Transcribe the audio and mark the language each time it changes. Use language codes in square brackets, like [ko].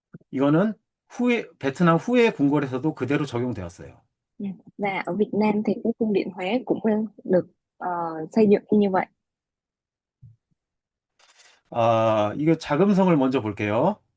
[ko] 이거는 베트남 후에 궁궐에서도 그대로 적용되었어요. [vi] Và ở Việt Nam thì cái cung điện Huế cũng được xây dựng như vậy. [ko] 이거 자금성을 먼저 볼게요.